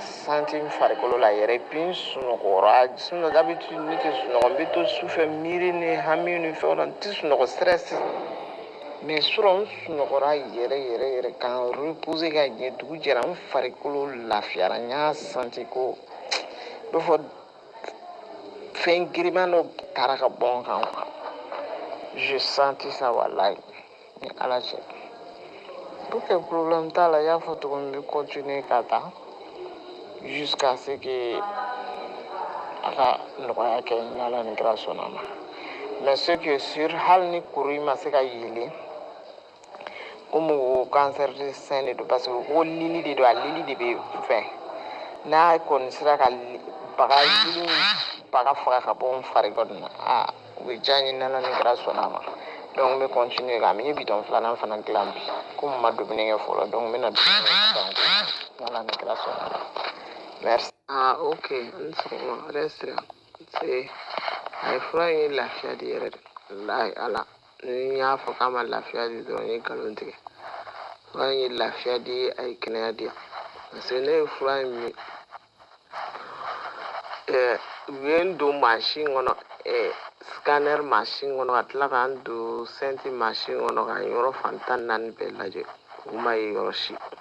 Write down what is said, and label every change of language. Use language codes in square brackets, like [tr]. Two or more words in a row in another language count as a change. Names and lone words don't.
[bm] santi n farikolo la yɛrɛ puis n sunɔgɔra [fr] sinon d'habitude [bm] ne tɛ sunɔgɔ n bɛ to sufɛ miiri ni hami ni fɛnw na n tɛ sunɔgɔ [fr] stress mais [bm] surɔ n sunɔgɔra yɛrɛ k'an reposer ka ɲɛ dugu jɛra n farikolo lafiyara n y'a santi ko bɛ fɔ fɛn giriman dɔ taara ka bɔ n kan [fr] quoi je senti ça [bm] walayi ni ala cɛ [fr] ok problème [bm] t'a la i y'a fɔ cogo min n bɛ continuer ka taa [fr] jusqu'à ce que [bm] a ka nɔgɔya kɛ ni ala ni kira sɔnna ma [fr] mais ce qui est sûr [bm] hali ni kuru in ma se ka yelen komi o [fr] cancer de sein [bm] de don [fr] parce que [bm] ko lili de don a lili de bɛ fɛn n'a kɔni sera ka baga faga ka bɔ n fari kɔni na o bɛ diya n ye ni ala ni kira sɔnna ma donc n bɛ continuer ka n ye bidɔn filanan fana dilan bi komi n ma dumuni kɛ fɔlɔ donc n bɛna dumuni kɛ ni ala ni kira sɔnna ma merci. Ok n sɔgɔma [fr] reste là c'est [bm] a ye fura in ye lafiya di yɛrɛ de walahi ala ni n y'a fɔ k'a ma lafiya di dɔrɔn n ye nkalon tigɛ fura in ye lafiya di a ye kɛnɛya di yan [fr] parce que [bm] ne ye fura in min u ye n don mansin kɔnɔ scanner mansin kɔnɔ ka tila k'an don senti mansin kɔnɔ ka yɔrɔ fan 14 bɛɛ lajɛ u ma ye yɔrɔ si